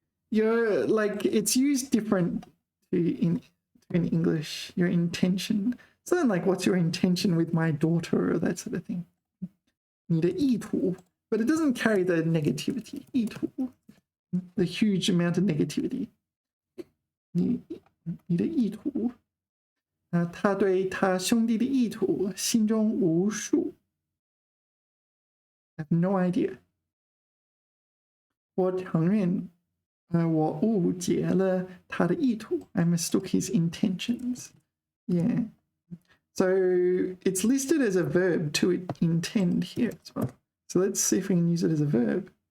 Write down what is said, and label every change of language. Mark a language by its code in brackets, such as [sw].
[en] You're like, it's used different in English, your intention. So then like, what's your intention with my daughter or that sort of thing? [zh] 你的意图, [en] but it doesn't carry the negativity. 意图, the huge amount of negativity. [zh] 你的意图. 他对他兄弟的意图心中无数. [en] I have no idea. [zh] 我承认我误解了他的意图. [en] I mistook his intentions. Yeah. So it's listed as a verb to intend here as well. So let's see if we can use it as a verb.